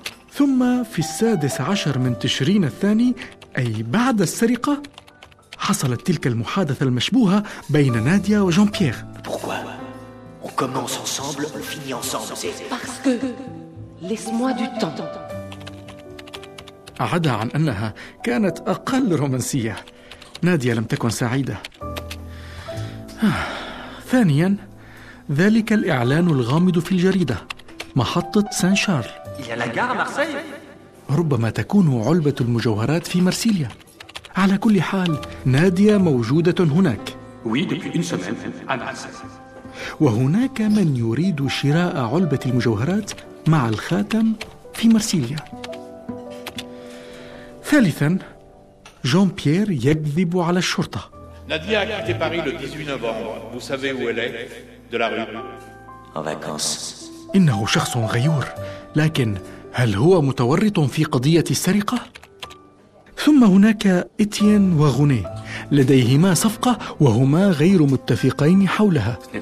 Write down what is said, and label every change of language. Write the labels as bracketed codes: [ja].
[ar] ثم في 16 من تشرين الثاني، أي بعد السرقة، حصلت تلك المحادثة المشبوهة بين ناديا وجون بيير. [fr] Pourquoi? On commence ensemble, on finit ensemble. Parce que laisse-moi du temps. [ar] عدا عن أنها كانت أقل رومانسية، ناديا لم تكن سعيدة. ثانيا، ذلك الإعلان الغامض في الجريدة، محطة سان شارل. [fr] Il y a la gare à Marseille. [ar] ربما تكون علبة المجوهرات في مرسيليا. على كل حال، ناديا موجودة هناك. [fr] Oui, depuis une semaine à Marseille. [ar] وهناك من يريد شراء علبة المجوهرات مع الخاتم في مرسيليا. ثالثا، جون بيير يكذب على الشرطة. [fr] ناديا a quitté Paris le 18 novembre. Vous savez où elle est? De la rue. En vacances. [ar] إنه شخص غيور، لكن هل هو متورط في قضية السرقة؟ ثم هناك إتيان وغوني، لديهما صفقة وهما غير متفقين حولها.